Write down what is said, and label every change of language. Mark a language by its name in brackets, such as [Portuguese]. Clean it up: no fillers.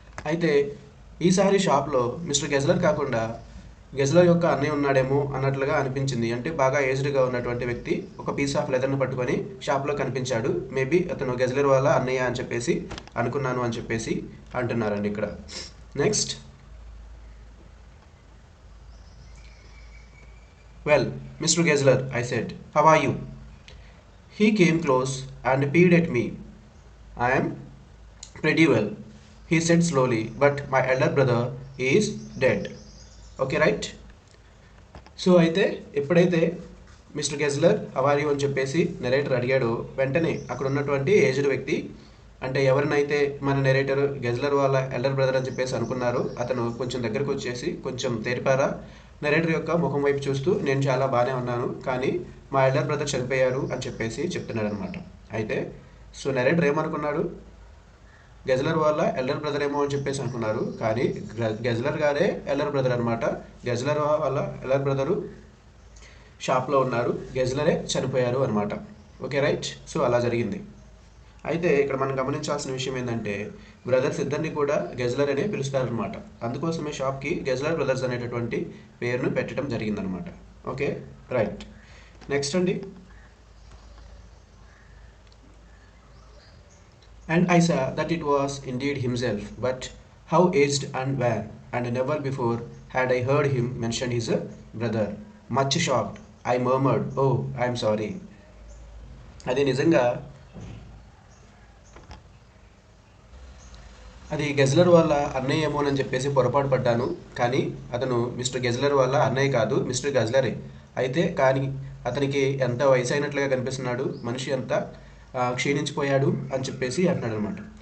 [Telugu] అయితే ఈసారి షాప్లో మిస్టర్ గెజ్లర్ కాకుండా గెజ్లర్ యొక్క అన్నయ్య ఉన్నాడేమో అన్నట్లుగా అనిపించింది. అంటే బాగా ఏజ్డ్గా ఉన్నటువంటి వ్యక్తి ఒక పీస్ ఆఫ్ లెదర్ను పట్టుకొని షాప్లో కనిపించాడు. మేబీ అతను గెజ్లర్ వాళ్ళ అన్నయ్య అని చెప్పేసి అనుకున్నాను అని చెప్పేసి అంటున్నారండి ఇక్కడ. [English] Next, well mister Gessler, I said, how are you? He came close and peered at me. I am pretty well, he said slowly, but my elder brother is dead. Okay, right? [Telugu] So అయితే ఎప్పుడైతే [English] mister Gessler how are you [Telugu] అని చెప్పేసి narrator అడిగాడు, వెంటనే అక్కడ ఉన్నటువంటి aged వ్యక్తి అంటే ఎవరినైతే మన నెరేటర్ గెజ్లర్ వాళ్ళ ఎల్డర్ బ్రదర్ అని చెప్పేసి అనుకున్నారో అతను కొంచెం దగ్గరకు వచ్చేసి కొంచెం తేరిపారా నెరేటర్ యొక్క ముఖం వైపు చూస్తూ నేను చాలా బాగానే ఉన్నాను, కానీ మా ఎల్డర్ బ్రదర్ చనిపోయారు అని చెప్పేసి చెప్తున్నాడు అనమాట. అయితే సో నెరేటర్ ఏమనుకున్నాడు, గెజ్లర్ వాళ్ళ ఎల్డర్ బ్రదర్ ఏమో అని చెప్పేసి అనుకున్నారు, కానీ గెజ్లర్ గారే ఎల్డర్ బ్రదర్ అనమాట. గెజ్లర్ వాళ్ళ ఎల్డర్ బ్రదరు షాప్లో ఉన్నారు, గెజ్లరే చనిపోయారు అనమాట. Okay right. సో అలా జరిగింది. అయితే ఇక్కడ మనం గమనించాల్సిన విషయం ఏంటంటే బ్రదర్స్ ఇద్దరిని కూడా గెజ్లర్ అనే పిలుస్తారనమాట. అందుకోసమే షాప్కి గెజ్లర్ బ్రదర్స్ అనేటటువంటి పేరును పెట్టడం జరిగిందనమాట. Okay right. నెక్స్ట్ అండి, [English] and I saw that it was indeed himself, but how aged and wan, and never before had I heard him mention his brother. Much shocked, I murmured, "Oh, I am sorry." [Telugu] అది నిజంగా అది గెజ్లర్ వాళ్ళ అన్నయ్య ఏమోనని చెప్పేసి పొరపాటు పడ్డాను, కానీ అతను మిస్టర్ గెజ్లర్ వాళ్ళ అన్నయ్య కాదు, మిస్టర్ గెజ్లరే. అయితే కానీ అతనికి ఎంత వయసు అయినట్లుగా కనిపిస్తున్నాడు, మనిషి ఎంత క్షీణించిపోయాడు అని చెప్పేసి అంటున్నాడు అనమాట.